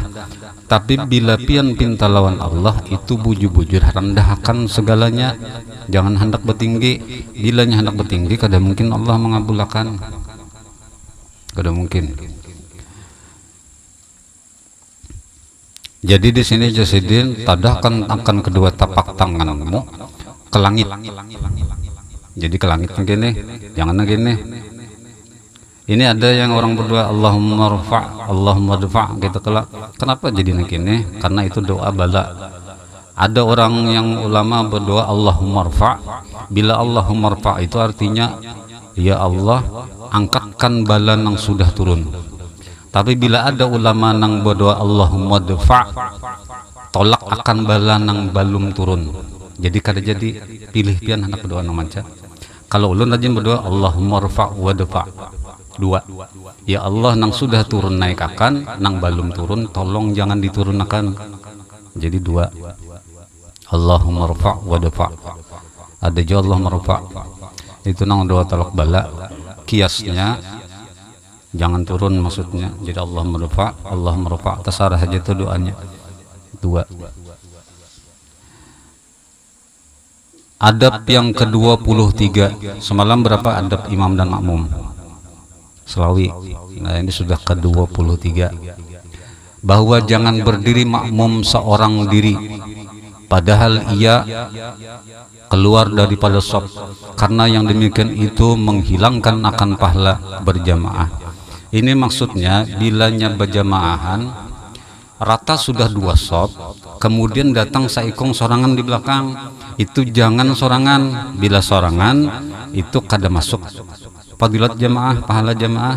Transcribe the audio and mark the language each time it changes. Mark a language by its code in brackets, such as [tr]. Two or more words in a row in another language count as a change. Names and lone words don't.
[bjn] Tapi bila pian pinta lawan Allah itu bujur-bujur rendahkan segalanya, jangan hendak bertinggi. Bilanya hendak bertinggi kada mungkin Allah mengabulkan, kada mungkin. Jadi di sini Jasidin tadahkan akan kedua tapak tanganmu ke langit. Jadi ke langit begini, jangan begini. Ini ada yang orang berdoa [ar] اللهم ارفع', اللهم ادفع' [bjn] gitu kelak. Kenapa jadi begini? Karena itu doa bala. Ada orang yang ulama berdoa [ar] اللهم ارفع'. [bjn] Bila [ar] اللهم ارفع' [bjn] itu artinya ya Allah angkatkan bala yang sudah turun. Tapi bila ada ulama yang berdoa [ar] اللهم ادفع', [bjn] tolak akan bala yang belum turun. Jadi kada jadi pilih pian hendak berdoa nang manca. Kalau ulun rajin berdoa [ar] اللهم ارفع وادفع'. [bjn] Dua, ya Allah nang sudah turun naik akan, nang belum turun tolong jangan diturunkan. Jadi dua, [ar] اللهم ارفع وادفع'. [bjn] Ada juga [ar] اللهم ارفع', [bjn] itu nang doa tolak bala. Kiasnya jangan turun maksudnya. Jadi [ar] اللهم ارفع', [bjn] terserah aja itu doanya. Dua. Adab yang ke-23. Semalam berapa adab imam dan makmum? Selawi. Nah ini sudah ke-23. [id] Bahwa jangan berdiri makmum seorang diri padahal ia keluar daripada shaf, karena yang demikian itu menghilangkan akan pahala berjamaah. [bjn] Ini maksudnya bilanya berjamaahan rata sudah 2 shaf, kemudian datang saikong sorangan di belakang, itu jangan sorangan. Bila sorangan itu kada masuk fadilat jamaah, pahala jamaah.